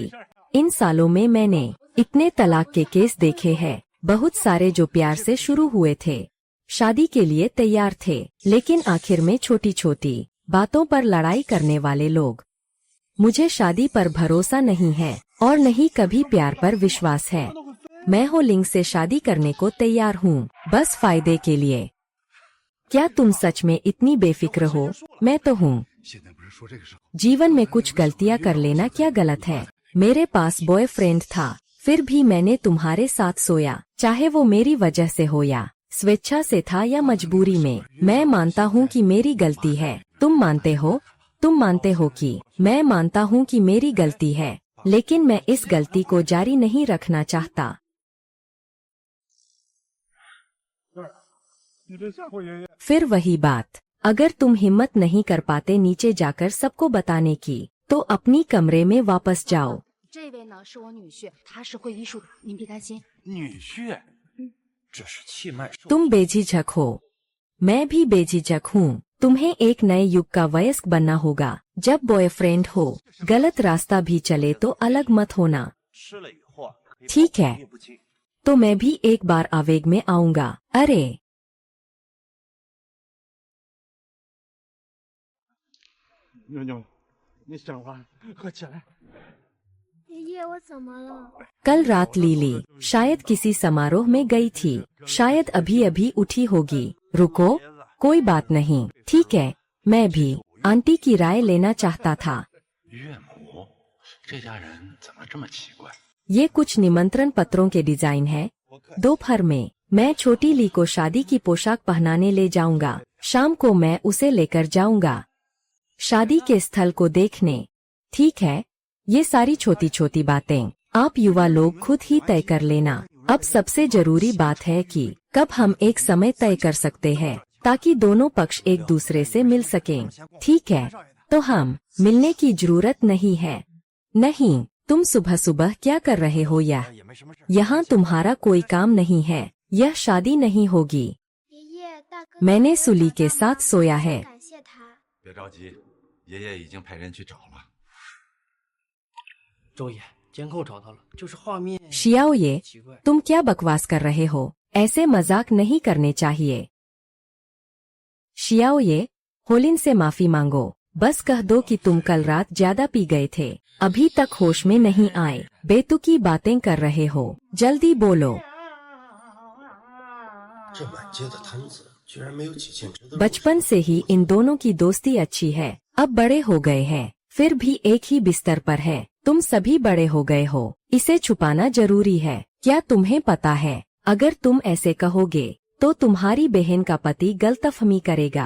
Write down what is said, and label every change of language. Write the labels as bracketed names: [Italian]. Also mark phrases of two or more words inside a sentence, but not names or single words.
[Hindi] इन सालों में मैंने इतने तलाक के केस देखे हैं, बहुत सारे जो प्यार से शुरू हुए थे, शादी के लिए तैयार थे, लेकिन आखिर में छोटी छोटी बातों पर लड़ाई करने वाले लोग। मुझे शादी पर भरोसा नहीं है और नहीं कभी प्यार पर विश्वास है। मैं होलिंग से शादी करने को तैयार हूँ, बस फायदे के लिए। क्या तुम सच में इतनी बेफिक्र हो? मैं तो हूँ। [Chinese] 现在不是说这个时候。 [Hindi] जीवन में कुछ गलतियाँ कर लेना क्या गलत है? मेरे पास बॉयफ्रेंड था, फिर भी मैंने तुम्हारे साथ सोया, चाहे वो मेरी वजह से हो या स्वेच्छा से था या मजबूरी में। मैं मानता हूँ कि मेरी गलती है। तुम मानते हो? तुम मानते हो कि मैं मानता हूँ कि मेरी गलती है, लेकिन मैं इस गलती को जारी नहीं रखना चाहता। [Chinese] 你这吓唬爷爷。 [Hindi] फिर वही बात, अगर तुम हिम्मत नहीं कर पाते नीचे जाकर सबको बताने की, तो अपनी कमरे में वापस जाओ। [Chinese] 这位呢是我女婿，他是会医术的，您别担心。女婿，这是气脉受。 [Hindi] तुम बेझिझक हो, मैं भी बेझिझक हूँ। तुम्हें एक नए युग का वयस्क बनना होगा। जब बॉयफ्रेंड हो, गलत रास्ता भी चले तो अलग मत होना। [Chinese] 吃了以后啊，可以 [Hindi] ठीक है [Chinese] 保不清。 [Hindi] तो मैं भी एक बार आवेग में आऊंगा। अरे [Chinese] 妞妞，你想完，快起来。爷爷，我怎么了？ [Hindi] कल रात लीली शायद किसी समारोह में गई थी, शायद अभी अभी उठी होगी। रुको, कोई बात नहीं, ठीक है। मैं भी आंटी की राय लेना चाहता था। [Chinese] 岳母，这家人怎么这么奇怪？ [Hindi] ये कुछ निमंत्रण पत्रों के डिजाइन है। दोपहर में मैं छोटी ली को शादी की पोशाक पहनाने ले जाऊंगा। शाम को मैं उसे लेकर जाऊंगा शादी के स्थल को देखने। ठीक है, ये सारी छोटी छोटी बातें आप युवा लोग खुद ही तय कर लेना। अब सबसे जरूरी बात है कि कब हम एक समय तय कर सकते हैं, ताकि दोनों पक्ष एक दूसरे से मिल सकें। ठीक है, तो हम मिलने की जरूरत नहीं है। नहीं, तुम सुबह सुबह क्या कर रहे हो? यहाँ तुम्हारा कोई काम नहीं है। यह शादी नहीं होगी। [Chinese] 爷爷，大哥， [Hindi] मैंने सुली के साथ सोया है। [Chinese] 感谢他。别着急，爷爷已经派人去找了。周爷，监控找到了，就是画面 [Hindi] शियाओ ये [Chinese] 奇怪。 [Hindi] तुम क्या बकवास कर रहे हो? ऐसे मजाक नहीं करने चाहिए। शियाओ ये, होलिन से माफी मांगो। बस कह दो कि तुम कल रात ज्यादा पी गए थे, अभी तक होश में नहीं आए, बेतुकी बातें कर रहे हो, जल्दी बोलो। [Chinese] 这满街的摊子居然没有几件值得入手。 [Hindi] बचपन से ही इन दोनों की दोस्ती अच्छी है, अब बड़े हो गए हैं, फिर भी एक ही बिस्तर पर है, तुम सभी बड़े हो गए हो, इसे छुपाना जरूरी है। क्या तुम्हें पता है, अगर तुम ऐसे कहोगे तो तुम्हारी बहन का पति गलतफहमी करेगा।